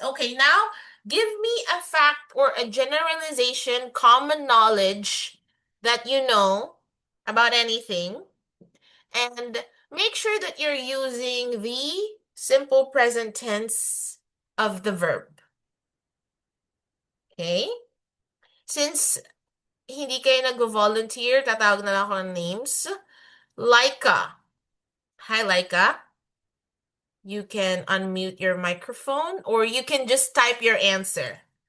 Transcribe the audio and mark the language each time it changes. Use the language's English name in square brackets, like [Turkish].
[English] Okay, now give me a fact or a generalization, common knowledge that you know about anything, and make sure that you're using the simple present tense of the verb. Okay? [Filipino] Since hindi kayo nag-volunteer, tatawag na lang ako ng names. [English] Laika. Hi, Laika. You can unmute your microphone or you can just type your answer.